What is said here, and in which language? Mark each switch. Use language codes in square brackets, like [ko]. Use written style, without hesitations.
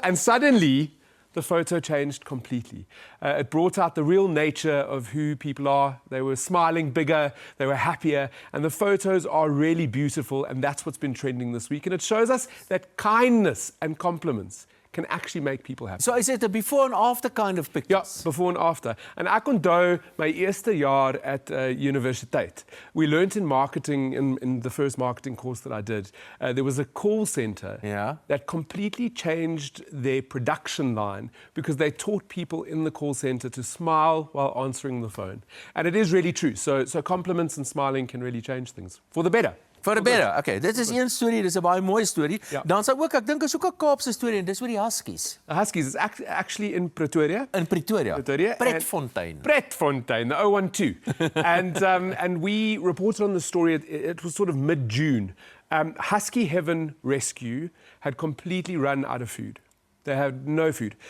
[en] And suddenly, the photo changed completely. It brought out the real nature of who people are. They were smiling bigger, they were happier, and the photos are really beautiful, and that's what's been trending this week. And it shows us that kindness and compliments can actually make people happy. So is it a before and after kind of pictures? Ja, before and after. [af] En ek onthou my eerste jaar at universiteit. [en] We learned in marketing, in the first marketing course that I did, there was a call center that completely changed their production line because they taught people in the call center to smile while answering the phone. And it is really true. So compliments and smiling can really change things for the better. For the better. [af] Okay, dit is een storie, dis 'n baie mooi storie. Ja. Dan sou ook ek dink is ook 'n Kaapse storie en dis oor die Huskies. [en] The Huskies is actually in Pretoria. In Pretoria. Pretfontein. Pretfontein, the 012. and we reported on the story. It was sort of mid-June. Husky Heaven Rescue had completely run out of food. They had no food.